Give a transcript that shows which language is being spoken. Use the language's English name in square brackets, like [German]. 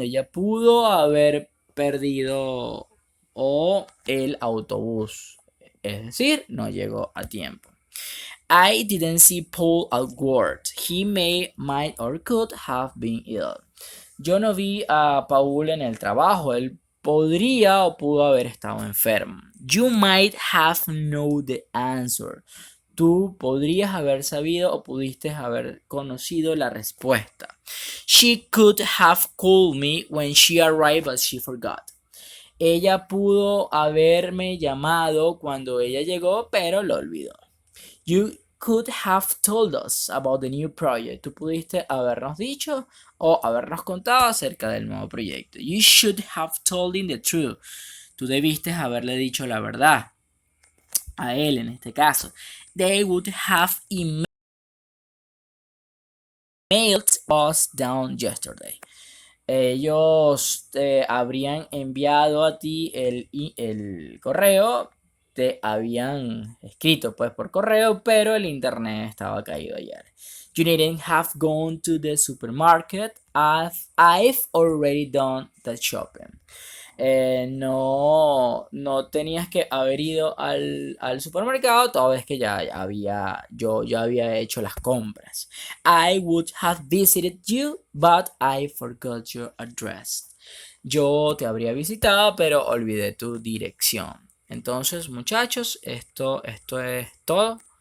[Spanish] Ella pudo haber perdido el autobús. Es decir, no llegó a tiempo. [English] I didn't see Paul at work. He may, might, or could have been ill. [Spanish] Yo no vi a Paul en el trabajo. Él podría o pudo haber estado enfermo. [English] You might have known the answer. [Spanish] Tú podrías haber sabido o pudiste haber conocido la respuesta. [English] She could have called me when she arrived, but she forgot. [Spanish] Ella pudo haberme llamado cuando ella llegó, pero lo olvidó. [English] You could have told us about the new project. [Spanish] Tú pudiste habernos dicho o habernos contado acerca del nuevo proyecto. [English] You should have told him the truth. [Spanish] Tú debiste haberle dicho la verdad a él en este caso. [English] They would have emailed us down yesterday. [Spanish] Ellos te habrían enviado a ti el correo, te habían escrito pues por correo, pero el internet estaba caído ayer. [English] You needn't have gone to the supermarket. I've already done the shopping. [Spanish] No tenías que haber ido al supermercado toda vez que yo había hecho las compras. [English] I would have visited you, but I forgot your address. [Spanish] Yo te habría visitado, pero olvidé tu dirección. Entonces, muchachos, esto es todo.